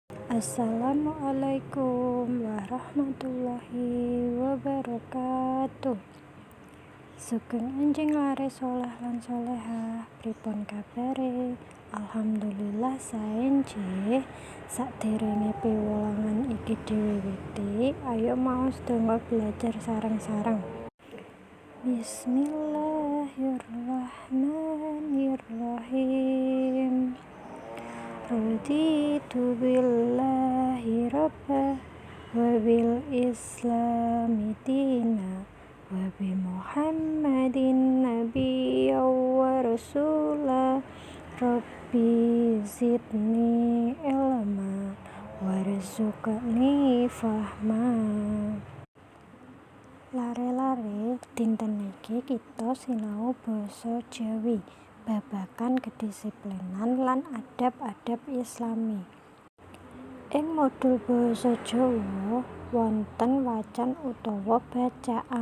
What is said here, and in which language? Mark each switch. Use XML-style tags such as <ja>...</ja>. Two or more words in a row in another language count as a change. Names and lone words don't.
<ar>السلام عليكم ورحمة الله وبركاته.</ar> <jv>Sugeng enjing lare soleh lan solehah, pripun kabare? Alhamdulillah sae nggih. Sakderenge piwulangan iki diwiwiti, ayo maos donga belajar sareng-sareng.</jv> <ar>بسم الله الرحمن الرحيم. رضيت بالله ربا وبالإسلام دينا وبمحمد نبيا ورسولا رب زدني علما وارزقني فهما.</ar> <jv>Lare-lare dinten iki kita sinau basa Jawi babagan kedisiplinan lan adab-adab Islami. Ing modul basa Jawa wonten wacan utawa bacaan.</jv>